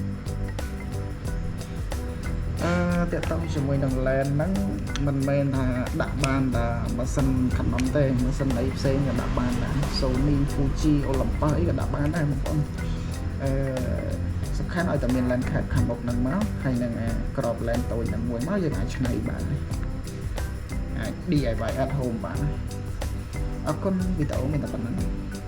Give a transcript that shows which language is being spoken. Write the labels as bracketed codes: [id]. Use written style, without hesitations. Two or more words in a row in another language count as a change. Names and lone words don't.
[km] តកតងជាមួយនឹង land ហ្នឹងមិនមែនថាដាក់បានតែម៉ាស៊ីន Canon ទេម៉ាស៊ីនអីផ្សេងក៏ដាក់បានដែរ Sony Fuji Olympus អីក៏ដាក់បានដែរបងប្អូនសំខាន់ឲ្យតែមាន [en] lens cap [km] ខាងមុខហ្នឹងមកហើយនឹងក្រប lens តូចហ្នឹងមួយមកយើងអាចឆ្នៃបានអាច [en] DIY at home [km] បានអរគុណវីដេអូមានតែប៉ុណ្្នឹង